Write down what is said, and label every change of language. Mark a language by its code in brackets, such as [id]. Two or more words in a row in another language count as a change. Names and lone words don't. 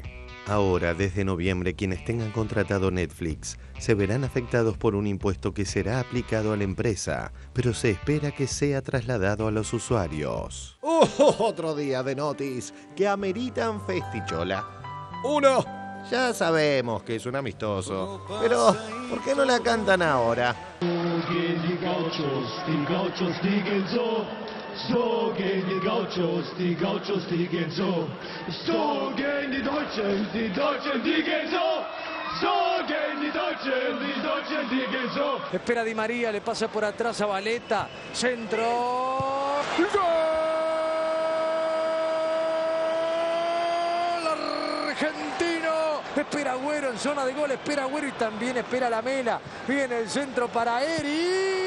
[es] Ahora, desde noviembre, quienes tengan contratado Netflix se verán afectados por un impuesto que será aplicado a la empresa, pero se espera que sea trasladado a los usuarios. Otro día de notis que ameritan festichola. 1. Ya sabemos que es un amistoso, pero ¿por qué no la cantan ahora? [de] So gehen die Gauchos, die gehen so. So gehen die Deutschen, die gehen so. So gehen die Deutschen, die gehen so. [es] Espera Di María, le pasa por atrás a Valeta. Centro. ¡Gol! Argentino. Espera Agüero en zona de gol, espera Agüero y también espera Lamela. Viene el centro para Eri.